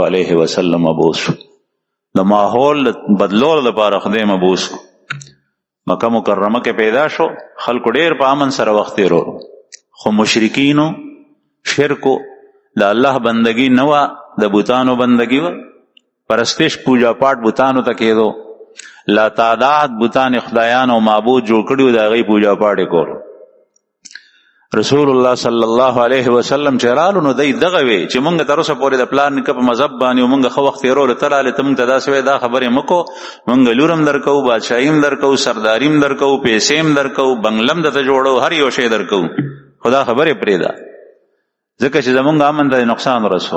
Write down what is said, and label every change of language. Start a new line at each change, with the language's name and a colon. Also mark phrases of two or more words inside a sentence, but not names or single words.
Arabic: علیه وسلم
Pashto: ابوس د ماحول بدلول لپاره خدای مبوس مکه مکرمه کې پیدا شو خلکو ډیر په امن سره وخت ورو خو مشرکینو شرکو د الله بندگی نه وه، د بوتانو بندگی وه، پرستش
Urdu: پوجا پاٹ
Pashto: بوتانو ته کېدو، لا تعداد بوتان خدایان او معبود جوړ کړي وو، د هغې
Urdu: پوجا پاټ
Pashto: یې کولو. رسول الله
Arabic: صلی الله علیه وسلم
Pashto: چې رالو نو دی دغه وی چې مونږ تر اوسه پورې د پلار نیکه په مذهب باندې او مونږ ښه وخت تېرولو، ته رالې ته مونږ ته داسې وایې، دا خبرې مه کوو، مونږ لور هم در کوو، بادشاهي هم در کوو، سرداري هم در کوو، پیسې هم در کوو، بنګله هم درته جوړو، هر یو شی در کوو، خو دا خبرې پرېږده ځکه چې زمونږ امن ته نقصان رسول.